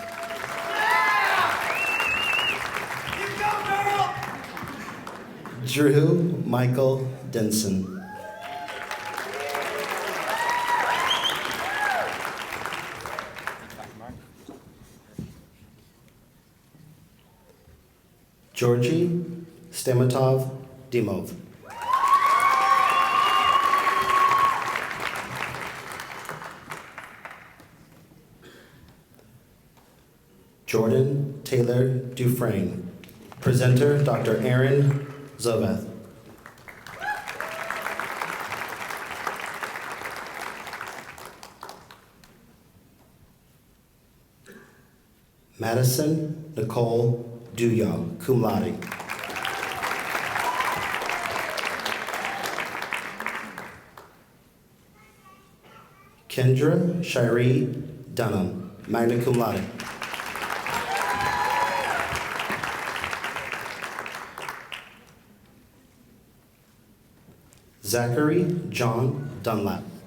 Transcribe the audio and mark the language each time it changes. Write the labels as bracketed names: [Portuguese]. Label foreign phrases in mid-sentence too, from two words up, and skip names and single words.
[English] Drew Michael Denson. Georgie Stamatov Dimov. Jordan Taylor Dufresne. Presenter, Dr. Aaron Zovath. Madison Nicole Duya, [Latin] cum laude. [English] Kendra Shiree Dunham, [Latin] magna cum laude. [English] Zachary John Dunlap.